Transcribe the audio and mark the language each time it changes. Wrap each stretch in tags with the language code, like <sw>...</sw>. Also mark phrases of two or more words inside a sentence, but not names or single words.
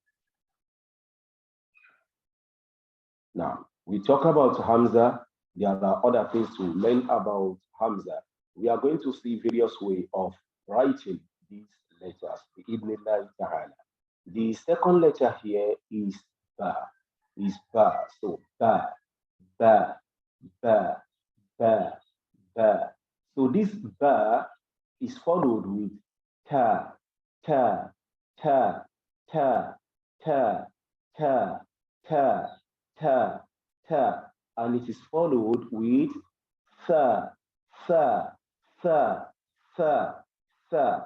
<en>Now, we talk about Hamza. There are other things to learn about Hamza. We are going to see various ways of writing these letters. The second letter here is Ba. Is Ba. So Ba, Ba, Ba, Ba, Ba. So this Ba is followed with Ta, Ta, Ta, Ta, Ta, Ta, Ta, Ta, Ta, and it is followed with Tha, Tha, Tha, Tha, Tha.</en>